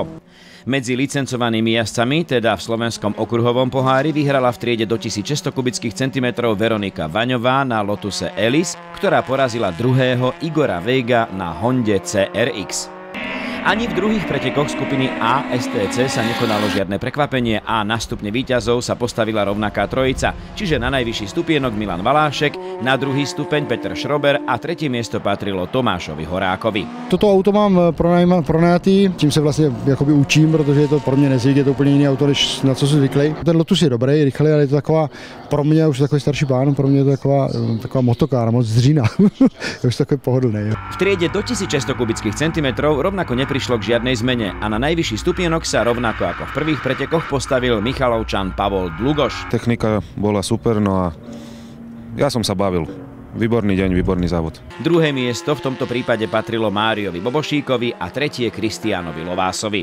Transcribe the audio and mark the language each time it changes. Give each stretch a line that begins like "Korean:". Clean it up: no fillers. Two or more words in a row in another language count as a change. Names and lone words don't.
Slovak: Medzi licencovanými jazdcami, teda v slovenskom okruhovom pohári, vyhrala v triede do 1600 kubických centimetrov Veronika Vaňová na Lotuse Elise, ktorá porazila druhého Igora Veiga na Honde CRX. Ani v druhých pretekoch skupiny A STC sa nekonalo žiadne prekvapenie a na stupne víťazov sa postavila rovnaká trojica, čiže na najvyšší stupienok Milan Valášek, na druhý stupeň Petr Schrober a tretie miesto patrilo Tomášovi Horákovi.
Czech: Toto auto mám pronajatý, tím se vlastně jakoby učím, protože je to pro mě nezvyk, je to úplně jiný auto, než na co jsem zvyklý. Ten Lotus je dobrý, rychlý, ale je to taková, pro mě už takový starší pán, pro mě je to taková motokára, moc zřína. Je už takový pohodlný.
Slovak: V triede do 1600 kubických centimetrov rovnako neprišlo k žiadnej zmene a na najvyšší stupienok sa rovnako ako v prvých pretekoch postavil Michalovčan Pavol Dlugoš. Technika bola super, no a ja som sa bavil. Výborný deň,
Czech: výborný závod.
Slovak: Druhé miesto v tomto prípade patrilo Máriovi Bobošíkovi a tretie Kristiánovi Lovásovi.